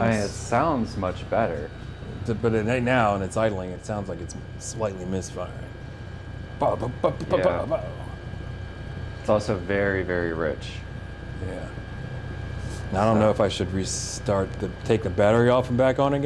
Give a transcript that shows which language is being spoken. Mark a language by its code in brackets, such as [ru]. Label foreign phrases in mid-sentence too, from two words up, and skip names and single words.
[en] I mean, it sounds much better. But right now, and it's idling, it sounds like it's slightly misfiring. Ba, ba, ba, ba, ba, Yeah. ba. It's also very, very rich. Yeah. Now, I don't know if I should take the battery off and back on again.